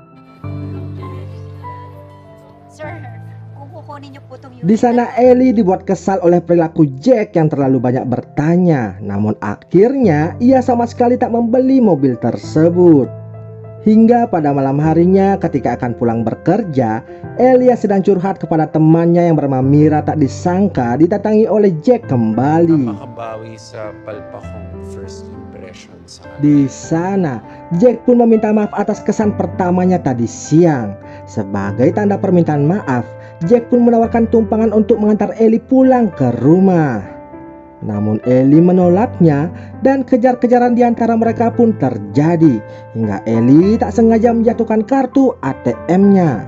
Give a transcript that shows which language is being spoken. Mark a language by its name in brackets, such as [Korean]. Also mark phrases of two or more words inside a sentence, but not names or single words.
[Indonesian] Di sana Ellie dibuat kesal oleh perilaku Jack yang terlalu banyak bertanya. Namun akhirnya ia sama sekali tak membeli mobil tersebut. Hingga pada malam harinya ketika akan pulang bekerja, Ellie sedang curhat kepada temannya yang bernama Mira tak disangka didatangi oleh Jack kembali. [Filipino] Makabawi sa palpakong [English] first impression [Filipino] sa [Indonesian] Di sana, Jack pun meminta maaf atas kesan pertamanya tadi siang. Sebagai tanda permintaan maaf, Jack pun menawarkan tumpangan untuk mengantar Ellie pulang ke rumah. Namun Ellie menolaknya dan kejar-kejaran di antara mereka pun terjadi hingga Ellie tak sengaja menjatuhkan kartu ATM-nya.